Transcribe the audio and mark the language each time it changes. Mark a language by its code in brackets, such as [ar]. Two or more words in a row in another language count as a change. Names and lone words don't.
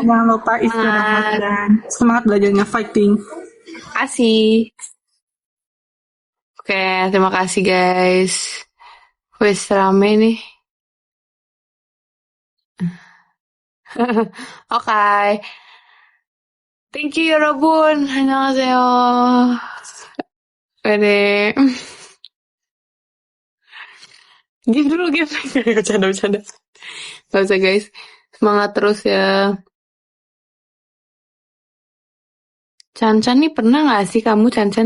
[id] jangan lupa istirahat dan semangat belajarnya, fighting. Kasih. Oke, terima kasih guys. Wes rame nih. Oke. [en] Thank you [ko] 여러분. 안녕하세요. [id] Pede. Give dulu. Bercanda. Gak usah guys. Semangat terus ya. Cancan nih pernah gak sih kamu Cancan?